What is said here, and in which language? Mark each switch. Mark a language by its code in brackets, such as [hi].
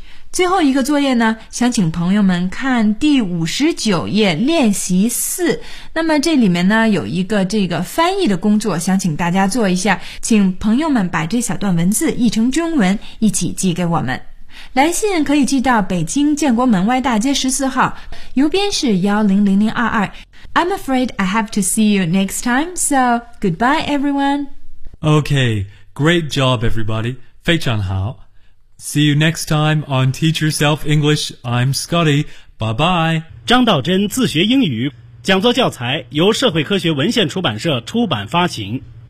[zh] 最后一个作业呢，想请朋友们看第59页练习四。那么这里面呢有一个这个翻译的工作，想请大家做一下，请朋友们把这小段文字译成中文一起寄给我们。来信可以寄到北京建国门外大街14号，邮编是100022。 [en] I'm afraid I have to see you next time, so goodbye everyone. Okay, great job everybody. [zh] 非常好。 [en] See you next time on Teach Yourself English. I'm Scotty. Bye bye. [zh] 张道真自学英语，讲座教材由社会科学文献出版社出版发行。